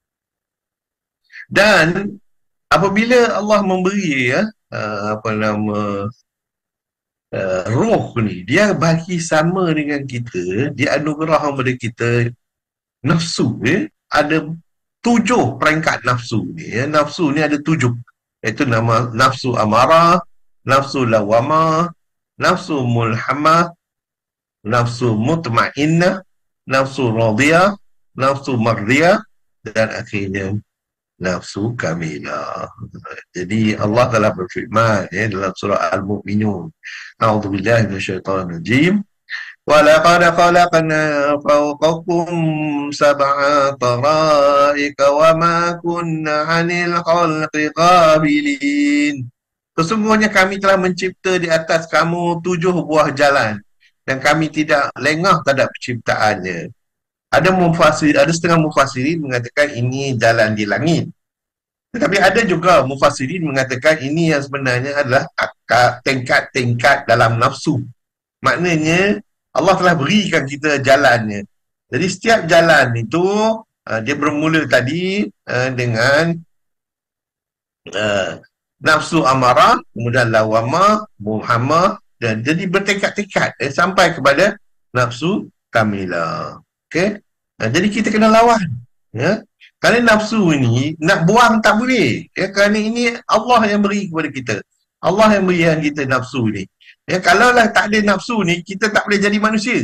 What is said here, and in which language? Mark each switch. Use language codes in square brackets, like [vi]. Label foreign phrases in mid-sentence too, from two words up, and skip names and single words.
[ms] Dan apabila Allah memberi roh ni, dia bagi sama dengan kita, dia anugerah kepada kita nafsu ya. Ada 7 peringkat nafsu ni ya. Nafsu ni ada 7, iaitu nama nafsu amarah, nafsu lawamah, nafsu mulhamah, nafsu mutmainnah, nafsu radiyah, nafsu mardiyah, dan akhirnya nafsu kamilah. Jadi Allah telah berfirman ya, dalam surah Al-Mu'minun, [ar] أعوذ بالله من الشيطان الرجيم, ولقد خلقنا فوقكم سبع طرائق وما كنا عن الخلق غافلين. [ms] Sesungguhnya kami telah mencipta di atas kamu 7 buah jalan dan kami tidak lengah terhadap penciptaannya. Ada setengah mufassirin mengatakan ini jalan di langit. Tetapi ada juga mufassirin mengatakan ini yang sebenarnya adalah tingkat-tingkat dalam nafsu. Maknanya Allah telah berikan kita jalannya. Jadi setiap jalan itu dia bermula tadi dengan nafsu amarah, kemudian lawamah, muhamah, Dan jadi bertekad-tekad sampai kepada nafsu kamilah. Okey? Jadi kita kena lawan. Ya. Kerana nafsu ini nak buang tak boleh. Ya, kerana ini Allah yang beri kepada kita. Allah yang berikan kita nafsu ni. Ya, kalaulah tak ada nafsu ni, kita tak boleh jadi manusia.